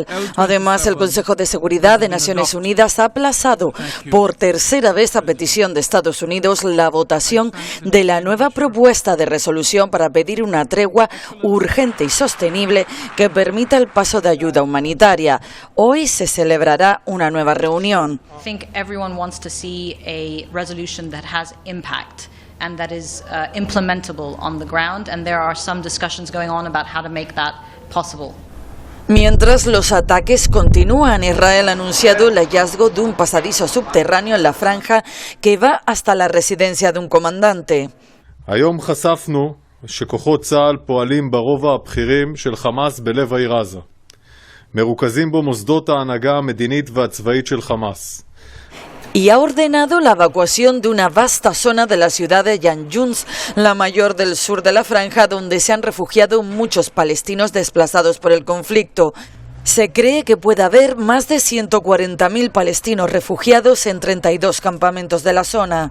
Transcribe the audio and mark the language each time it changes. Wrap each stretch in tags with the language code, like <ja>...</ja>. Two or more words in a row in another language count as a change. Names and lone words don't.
<es>Además, el Consejo de Seguridad de Naciones Unidas ha aplazado por tercera vez a petición de Estados Unidos la votación de la nueva propuesta de resolución para pedir una tregua urgente y sostenible que permita el paso de ayuda humanitaria. Hoy se celebrará una nueva reunión.</es> <en>I think everyone wants to see a resolution that has impact and that is implementable on the ground, and there are some discussions going on about how to make that possible.</en> <es>Mientras los ataques continúan, Israel ha anunciado el hallazgo de un pasadizo subterráneo en la franja que va hasta la residencia de un comandante.</es> <he>היום חשפנו שכוחות צה"ל פועלים ברובע הבכירים של חמאס בלב העיר עזה. מרוכזים בו מוסדות ההנהגה המדינית והצבאית של חמאס.</he> <es>y ha ordenado la evacuación de una vasta zona de la ciudad de Khan Yunis, la mayor del sur de la franja, donde se han refugiado muchos palestinos desplazados por el conflicto. Se cree que puede haber más de 140.000 palestinos refugiados en 32 campamentos de la zona.</es>